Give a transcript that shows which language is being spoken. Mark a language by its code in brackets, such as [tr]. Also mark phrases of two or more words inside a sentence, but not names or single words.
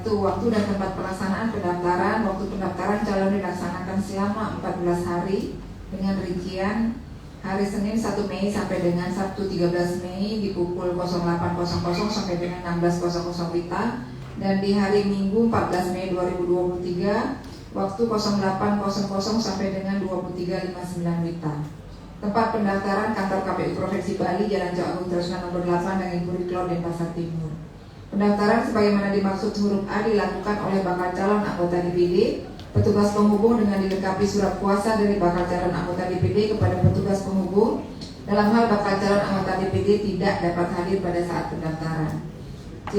[id] Waktu dan tempat pelaksanaan pendaftaran. Waktu pendaftaran calon dilaksanakan selama 14 hari dengan rincian hari Senin 1 Mei sampai dengan Sabtu 13 Mei di pukul 08.00 sampai dengan 16.00 WITA, dan di hari Minggu 14 Mei 2023 waktu 08.00 sampai dengan 23.59 WITA. Tempat pendaftaran kantor KPU Provinsi Bali, Jalan Jawa Agung Terusna nomor 8 dengan Puri Klor, Denpasar Timur. Pendaftaran sebagaimana dimaksud huruf A dilakukan oleh bakal calon anggota DPD, petugas penghubung dengan dilengkapi surat kuasa dari bakal calon anggota DPD kepada petugas penghubung dalam hal bakal calon anggota DPD tidak dapat hadir pada saat pendaftaran. C.